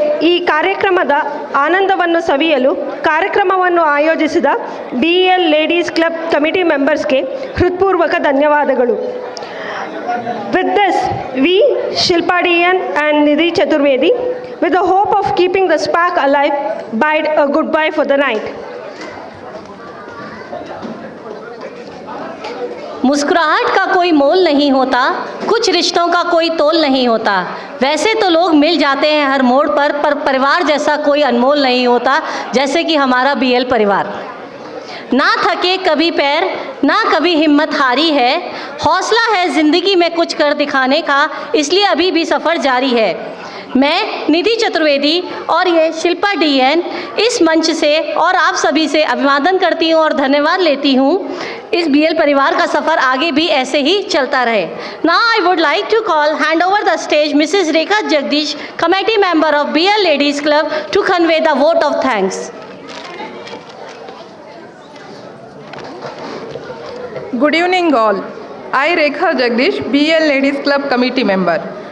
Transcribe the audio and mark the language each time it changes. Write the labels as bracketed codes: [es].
[kn] ಈ ಕಾರ್ಯಕ್ರಮದ ಆನಂದವನ್ನು ಸವಿಯಲು ಕಾರ್ಯಕ್ರಮವನ್ನು ಆಯೋಜಿಸಿದ BEL ಲೇಡೀಸ್ ಕ್ಲಬ್ ಕಮಿಟಿ ಮೆಂಬರ್ಸ್ಗೆ ಹೃತ್ಪೂರ್ವಕ ಧನ್ಯವಾದಗಳು. [en] With this, we, Shilpa DN and Nidhi Chaturvedi, with the hope of keeping the spark alive, bid a goodbye for the night. [hi] मुस्कुराहट का कोई मोल नहीं होता, कुछ रिश्तों का कोई तोल नहीं होता। वैसे तो लोग मिल जाते हैं हर मोड़ पर परिवार जैसा कोई अनमोल नहीं होता, जैसे कि हमारा BL परिवार। ना थके कभी पैर, ना कभी हिम्मत हारी है, हौसला है ज़िंदगी में कुछ कर दिखाने का, इसलिए अभी भी सफ़र जारी है। मैं निधि चतुर्वेदी और ये शिल्पा DN इस मंच से और आप सभी से अभिवादन करती हूँ और धन्यवाद लेती हूँ। इस BL परिवार का सफ़र आगे भी ऐसे ही चलता रहे। [en] Now I would like to call hand over the stage Mrs. Rekha Jagdish, committee member of BL Ladies Club, to convey the vote of thanks. Good evening all. I, Rekha Jagdish, BL Ladies Club committee member.